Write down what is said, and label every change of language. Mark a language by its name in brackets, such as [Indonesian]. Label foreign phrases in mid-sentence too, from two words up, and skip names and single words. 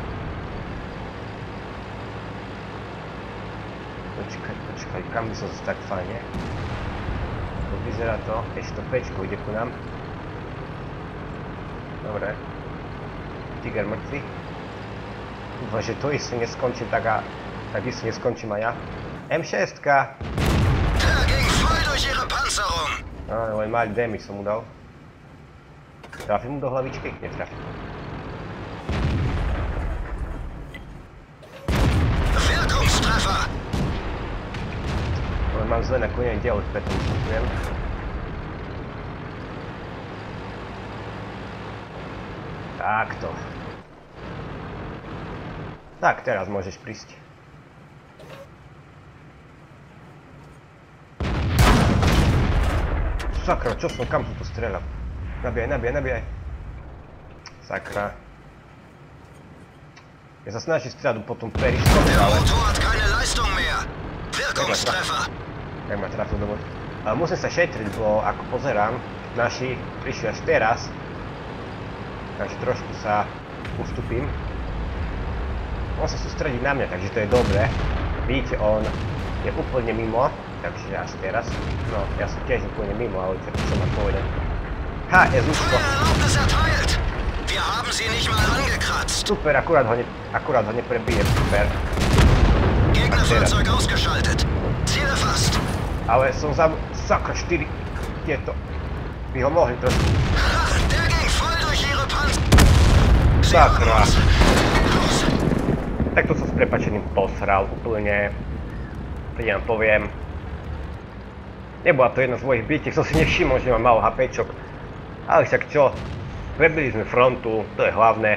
[Slovak] Počkaj, kam by som sa tak fajne. Vyzerá to, ešte to pečko ide ku nám. Dobre. Tiger mŕtvy. Dúfam, že to isté neskončím tak a takisto neskončím aj ja. M6! [German] Der ging voll durch ihre Panzerung! [Slovak] Len malý damage som mu dal. Trafím mu do hlavičky? Netrafím. [German] Wirkungstreffer! [Slovak] Ale mám zle na koniec dielu, preto vystupujem. Takto. Tak, teraz môžeš prísť. Sakra, čo som, kam som to strelal? Nabíjaj. Sakra. Ja sa snažím strieľať po tom periškovi, ale... [German] Der Motor hat keine Leistung mehr! Wirkungstreffer! [Slovak] Tak ma trafil do vody. Ale musím sa šetriť, bo ako pozerám, naši prišli až teraz. Takže trošku sa ustupím. On sa sústredí na mňa, takže to je dobré. Vidíte, on je úplne mimo, takže až teraz. No, ja som tiež úplne mimo, ale čo mám povedať. Ha, je zúško. Super, akurát ho neprebijem, super. [German] Gegnerfahrzeug ausgeschaltet. Ziel erfasst. [Slovak] Ale som sakra 4 tieto. By ho mohli trošku. [German] Der ging voll durch ihre Panzer. [Slovak] Sakra. Tak to som s prepáčením posral úplne. Ja vám poviem. Nebola to jedna z mojich bitiek, som si nevšimol, že mám málo HPčok. Ale však čo? Prebili sme frontu, to je hlavné.